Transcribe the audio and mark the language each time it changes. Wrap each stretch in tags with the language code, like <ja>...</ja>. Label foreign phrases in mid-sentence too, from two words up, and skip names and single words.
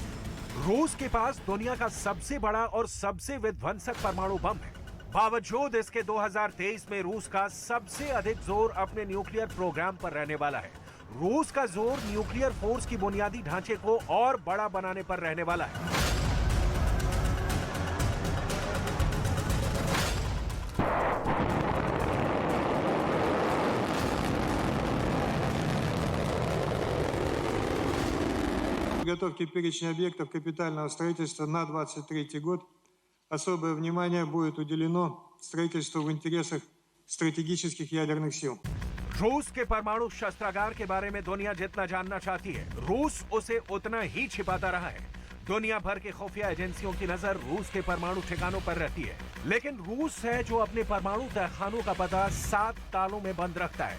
<hi>रूस के पास दुनिया का सबसे बड़ा और सबसे विध्वंसक परमाणु बम है। बावजूद इसके 2023 में रूस का सबसे अधिक जोर अपने</hi> <en>nuclear program</en> <hi>पर रहने वाला है। रूस का जोर</hi> <en>nuclear force</en> <hi>की बुनियादी ढांचे को और बड़ा बनाने पर रहने वाला है।</hi> <ru>Подготовке перечня объектов капитального строительства на 2023 год особое внимание будет уделено строительству в интересах стратегических ядерных сил.</ru> <hi>रूस के परमाणु शस्त्रागार के बारे में दुनिया जितना जानना चाहती है, रूस उसे उतना ही छिपाता रहा है। दुनिया भर के खुफिया एजेंसियों की नजर रूस के परमाणु ठिकानों पर रहती है, लेकिन रूस है जो अपने परमाणु तहखानों का पता 7 तालों में बंद रखता है।</hi>